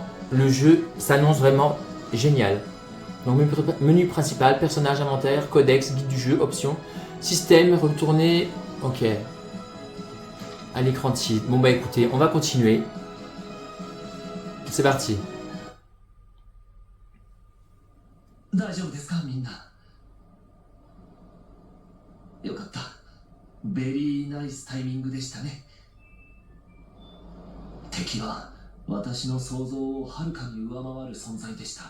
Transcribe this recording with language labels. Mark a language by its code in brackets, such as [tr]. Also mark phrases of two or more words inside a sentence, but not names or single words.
[fr] Le jeu s'annonce vraiment génial. Donc menu principal, personnage, inventaire, codex, guide du jeu, options, système, retourner, ok. À l'écran titre. Bon bah écoutez, on va continuer. C'est parti. [ja] 大丈夫ですかみんな。よかった。 [en] very nice timing [ja] でしたね。敵は私の想像をはるかに上回る存在でした。